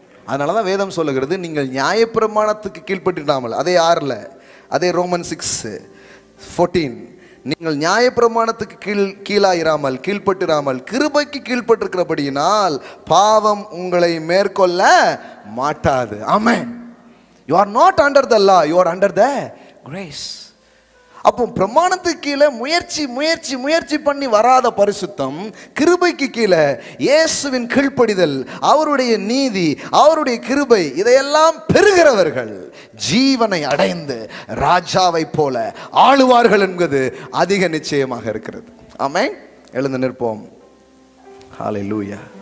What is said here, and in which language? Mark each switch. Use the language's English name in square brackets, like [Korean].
[Tamil] அதனாலதான் வேதம் சொல்லுகிறது, நீங்கள் நியாயப்பிரமாணத்துக்கு கீழ்ப்பட்டிடாமல், அதே 6 அதே ரோமன் 6:14, நீங்கள் நியாயப்பிரமாணத்துக்கு கீழாயிராமல் கீழ்ப்பட்டிராமல் கிருபைக்கு கீழ்ப்பட்டிருக்கிறபடியினால் பாவம் உங்களை மேற்கொள்ள மாட்டாது. ஆமென். [English] You are not under the law, you are under the grace. [Tamil] அப்போ பிரமாணத்துக்கு கீழே முயற்சி முயற்சி முயற்சி பண்ணி வராத பரிசுத்தம், கிருபைக்கு கீழே இயேசுவின் கீழ்ப்படிதல், அவருடைய நீதி, அவருடைய கிருபை, இதையெல்லாம் பெறுகிறவர்கள் ஜீவனை அடைந்து ராஜாவை போல ஆளுவார்கள் என்பது அதிக நிச்சயமாக இருக்கிறது. ஆமென். எழுந்து நிற்போம். ஹல்லேலூயா.